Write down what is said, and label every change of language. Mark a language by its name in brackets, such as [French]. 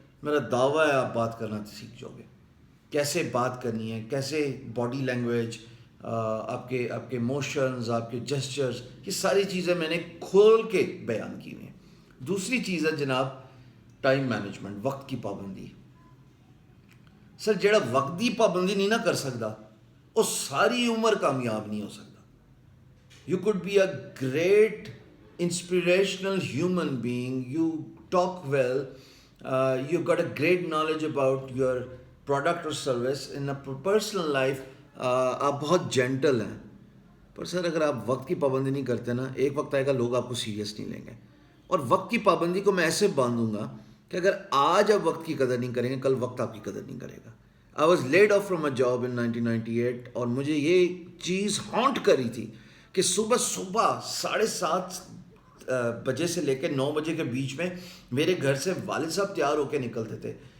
[Urdu] میرا دعویٰ ہے آپ بات کرنا سیکھ جاؤ گے. کیسے بات کرنی ہے، کیسے باڈی لینگویج، آپ کے موشنز، آپ کے جسچرز، یہ ساری چیزیں میں نے کھول کے بیان کی ہوئی ہیں. دوسری چیز ہے جناب ٹائم مینجمنٹ، وقت کی پابندی. سر جڑا وقت کی پابندی نہیں نہ کر سکتا وہ ساری عمر کامیاب نہیں ہو سکتا. [English] You could be a great inspirational human being, you talk well, you got a great knowledge about your product or service. In a personal life [Urdu] آپ بہت جینٹل ہیں، پر سر اگر آپ وقت کی پابندی نہیں کرتے نا، ایک وقت آئے گا لوگ آپ کو سیریس نہیں لیں گے. اور وقت کی پابندی کو میں ایسے باندھوں گا کہ اگر آج آپ وقت کی قدر نہیں کریں گے کل وقت آپ کی قدر نہیں کرے گا. [English] I was laid off from a job in 1998 [Urdu] اور مجھے یہ چیز ہانٹ کری تھی کہ صبح 7:30 بجے سے لے کے 9 بجے کے بیچ میں میرے گھر سے والد صاحب تیار ہو کے نکلتے تھے.